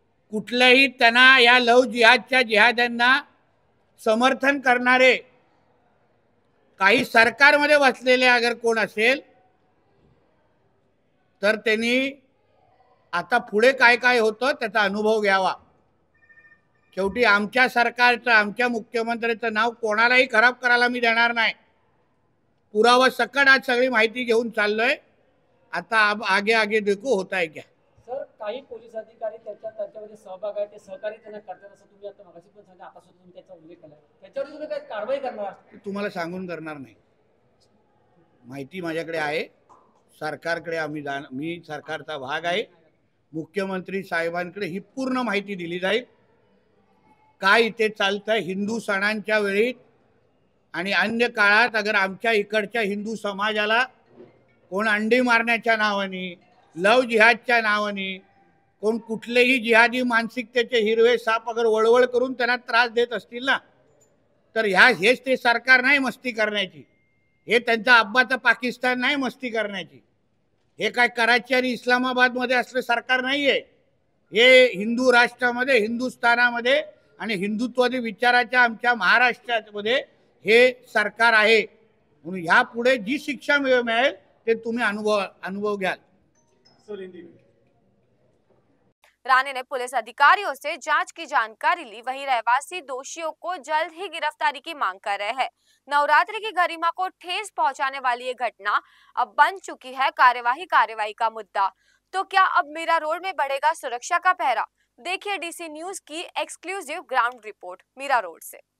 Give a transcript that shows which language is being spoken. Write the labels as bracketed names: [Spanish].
[Marathi] कुठल्याही त्यांना या लव जिहादच्या जिहाद्यांना समर्थन करणारे काही सरकारमध्ये बसलेले अगर कोण असेल तर त्यांनी आता पुढे काय काय होतं त्याचा अनुभव घ्यावा। शेवटी आमच्या सरकारचं, आमच्या मुख्यमंत्र्याचं नाव कोणालाही खराब करायला मी देणार नाही। पुरावा सकट आज सगळी माहिती घेऊन चाललोय। [Hindi] आता आगे आगे देखो होता है क्या। [Marathi] सर काही पोलीस अधिकारी त्याच्यामध्ये सहभाग आहे, ते सहकार्य त्यांना करतात असं तुम्ही आता मगाशी पण सांगितलं, आता सुद्धा तुम्ही त्याचा उल्लेख केला, त्याच्यावर तुम्ही काय कारवाई करणार? तुम्हाला सांगून करणार नाही, माहिती माझ्याकडे आहे, सरकारकडे मी सरकारचा भाग आहे। मुख्यमंत्री साहेबांकडे ही पूर्ण माहिती दिली जाईल। काय इथे चालतंय हिंदू सणांच्या वेळी आणि अन्य काळात अगर आमच्या इकडच्या हिंदू समाजाला कोण अंडी मारण्याच्या नावाने, लव जिहादच्या नावाने, कोण कुठलेही जिहादी मानसिकतेचे हिरवे साप अगर वळवळ करून त्यांना त्रास देत असतील ना, तर हेच ते सरकार नाही मस्ती करण्याची, हे त्यांचा अब्बाचा पाकिस्तान नाही मस्ती करण्याची, हे काय कराची आणि इस्लामाबादमध्ये असलं सरकार नाहीये। हे हिंदू राष्ट्रामध्ये, हिंदुस्थानामध्ये आणि हिंदुत्वादी विचाराच्या आमच्या महाराष्ट्रामध्ये हे सरकार आहे। म्हणून यापुढे जी शिक्षा मिळेल ते तुम्ही अनुभव घ्याल। [Hindi] राणे ने पुलिस अधिकारियों से जांच की जानकारी ली। वहीं रहवासी दोषियों को जल्द ही गिरफ्तारी की मांग कर रहे हैं। नवरात्रि की गरिमा को ठेस पहुंचाने वाली ये घटना अब बन चुकी है कार्रवाई का मुद्दा। तो क्या अब मीरा रोड में बढ़ेगा सुरक्षा का पहरा? देखिए डीसी न्यूज की exclusive ground report Meera road से।